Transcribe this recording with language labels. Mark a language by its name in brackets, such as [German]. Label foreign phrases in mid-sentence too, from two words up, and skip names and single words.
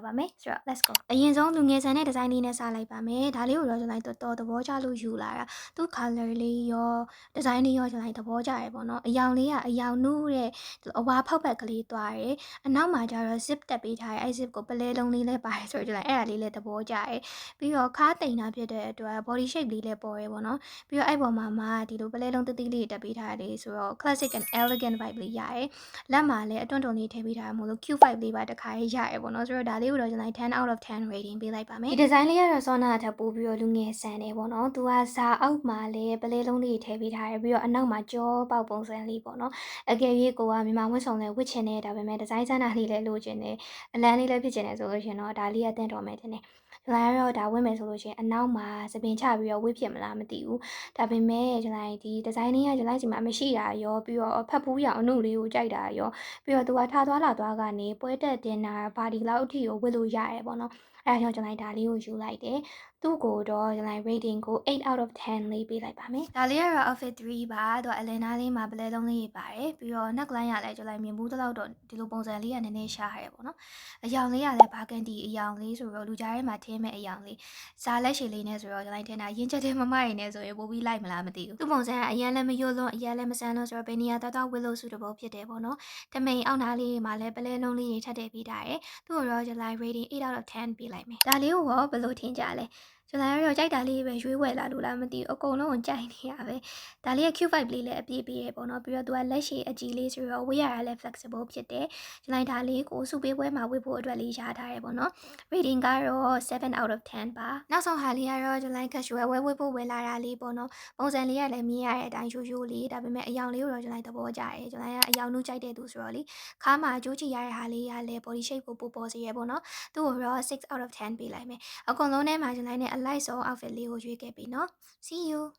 [Burmese] ပါမယ်ဆိုတော့ [English] let's go [Burmese] အရင်ဆုံးလူငယ်ဆန်တဲ့ design လေးနဲ့စလိုက်ပါမယ်ဒါလေးကိုတော့ကျွန်တော်တော်သဘောကျလို့ယူလာတာသူ့ color လေးရော design လေးရောကျွန်တော်သဘောကျရယ်ပေါ့နော်အယောင်လေးကအယောင်နုတဲ့အဝါဖောက်ဖက်ကလေးသွားတယ်အနောက်မှာကျတော့ zip တက်ပေးထားတယ်အဲ့ zip ကိုပလဲလုံးလေးလည်းပါတယ်ဆိုတော့ကျွန်တော်အဲ့ဒါလေးလည်းသဘောကျရယ်ပြီးတော့ခါတိန်တာဖြစ်တဲ့အတွက် [English] body shape [Burmese] လေးလည်းပေါ်ရယ်ပေါ့နော်ပြီးတော့အဲ့ပေါ်မှာဒီလိုပလဲလုံးတတိလေးတက်ပေးထားတယ်ဆိုတော့ [English] classic and elegant vibe [Burmese] လေး ရတယ်လက်မှာလည်းအတွန့်တုံလေးထည့်ပေးထားမို့လို့ [English] cute vibe [Burmese] လေးပါတခါရေးရတယ်ပေါ့နော်ဆိုတော့ဒါလေးကိုတော့ကျွန်တော် [English] 10 out of 10 rating [Burmese] ပေးလိုက်ပါမယ်ဒီ design လေးကတော့စောနာထပ်ပို့ပြီးတော့လူငယ်ဆန်တယ်ပေါ့နော်သူကဇာအောက်မှာလည်းပလဲလုံးလေးထည့်ပေးထားတယ်ပြီးတော့အနောက်မှာကြောပေါက်ပုံစံလေးပေါ့နော်အကယ်၍ကိုကမြန်မာဝတ်စုံလေးဝတ်ချင်တယ်ဒါပေမဲ့ design ဆန်းတာလေးလည်းလိုချင်တယ်အလန်းလေးလည်းဖြစ်ချင်တယ်ဆိုလို့ရှင်တော့ဒါလေးကတင့်တော်မယ်တင်တယ်ကျွန်တော်ကတော့ဒါဝတ်မယ်ဆိုလို့ရှင်အနောက်မှာသပင် ချပြီးတော့ဝတ်ဖြစ်မလားမသိဘူးဒါပေမဲ့ကျွန်တော်ဒီ design လေးကကျွန်တော်စီမှာမရှိတာရောပြီးတော့ဖတ်ဖူးရအောင်အနုလေးကိုကြိုက်တာရောပြီးတော့သူကထားသွားလာသွားကနေပွဲတက်တင်တာဘာဒီလောက်အထိကိုဝတ်လို့ရတယ်ပေါ့နော်အဲဒါကြောင့်ကျွန်တော်ဒါလေးကိုယူလိုက်တယ်သူ့ကိုတော့ကျွန်တော် rating ကို [English] 8 out of 10 [Burmese] လေးပေးလိုက်ပါမယ်ဒါလေးကတော့ outfit 3ပါသူ ကအလင်နာလေးမှာပလဲလုံးလေးပါတယ်ပြီးတော့ neckline ရလည်းကျွန်တော်မြင်ဘူးတလောက်တော့ဒီလိုပုံစံလေးကနည်းနည်းရှားရတယ်ပေါ့နော်အယောင်လေးကလည်းဘာကန်ဒီအယောင်လေးဆိုတော့လူကြားထဲမှာထင်းမဲ့အယောင်လေးဇာလက်ရှည်လေးနဲ့ဆိုတော့ကျွန်တော်ထင်တာရင်းချက်တဲ့မမရင်းနဲ့ဆိုရင်ပို့ပြီးလိုက်မလား မသိဘူးသူ့ပုံစံကအရင်လည်းမယွတ်လွန်းအရင်လည်းမဆန်းလွန်းဆိုတော့ဘယ်နေရာတောက်ဝစ်လို့ suitable ဖြစ်တယ်ပေါ့နော်တမိန်အောက်နားလေးမှာလည်းပလဲလုံးလေးတွေထပ်ထည့်ပေးထားတယ်သူ့ကိုတော့ကျွန်တော် [English] rating 8 out of 10 [Burmese] ပေး လိုက်မယ်ဒါလေးကိုရောဘယ်လိုထင်ကြလဲကျွန်တော်ရောကြိုက်တာလေးပဲရွေးဝယ်လာလို့လားမသိဘူးအကုန်လုံးကိုကြိုက်နေရပဲဒါလေးက [English] cute vibe [Burmese] လေးလည်းအပြည့် ပေးရပေါ့နော်ပြီးတော့သူကလက်ရှည်အကြီးလေးဆိုတော့ဝေးရတာလည်း flexible ဖြစ်တယ်ကျွန်တော်ဒါလေးကိုစုပေးပွဲမှာဝတ်ဖို့အတွက်လေးရှားထားရပေါ့နော် rating ကတော့ [English] 7 out of 10 [Burmese] ပါနောက်ဆုံးဟာလေးကတော့ကျွန်တော် casual ဝတ်ဖို့ဝယ်လာတာလေးပေါ့နော်ပုံစံလေးကလည်းမြင်ရတဲ့အတိုင်းရိုးလေးဒါပေမဲ့အယောင်လေးကိုတော့ကျွန်တော်သဘောကျတယ်ကျွန်တော်ကအယောင်နုကြိုက်တဲ့သူဆိုတော့လေခါမှာကြိုးချီရတဲ့ဟာလေးကလည်း [English] body shape [Burmese] ကိုပိုပေါ်စေရပေါ့နော်သူ့ကိုတော့ [English] 6 out of 10 [Burmese] ပေးလိုက်မယ်အကုန်လုံးထဲမှာကျွန်တော်နဲ့အလိုက်ဆုံး outfit လေးကိုရွေးခဲ့ပြီနော် [English] see you